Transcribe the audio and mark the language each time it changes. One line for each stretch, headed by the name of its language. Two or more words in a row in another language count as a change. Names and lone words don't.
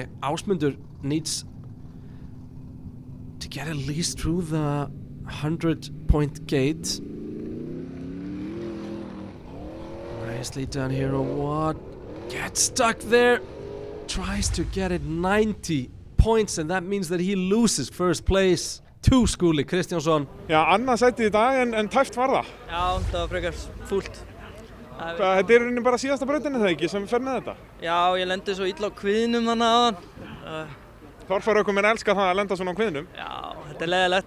English: Ásmundur needs to get at least through the 100-point gate. Nicely done here, or what? Gets stuck there. Tries to get it 90 points, and that means that he loses first place to Skúli Kristjánsson.
Icelandic: Já, annað sætið í dag en tæft var það. Já, það var frekar fúlt. Þetta er í rauninni bara síðasta brautinni það ekki sem fer með þetta? Já, ég lendi svo illa á kviðnum þannig áðan. Torfæraökumenn elska það að lenda svona á kviðnum. Já, þetta er leiðilegt.